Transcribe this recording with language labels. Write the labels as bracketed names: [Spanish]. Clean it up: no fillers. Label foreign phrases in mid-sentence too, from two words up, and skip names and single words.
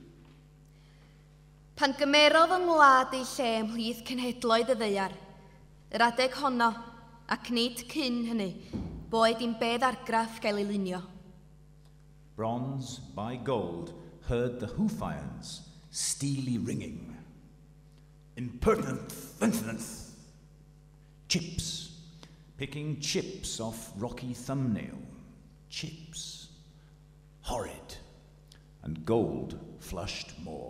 [Welsh] Pan gymerodd yng ngwlad ei lle ymhlith cenhedloedd y ddeiar, yr adeg honno, ac nid cyn hynny, boed i'n bedd argraff gael ei lunio. [English] Bronze by gold heard the hoof irons steely ringing. Impertinent insolence. Chips, picking chips off rocky thumbnail. Chips, horrid, and gold flushed more.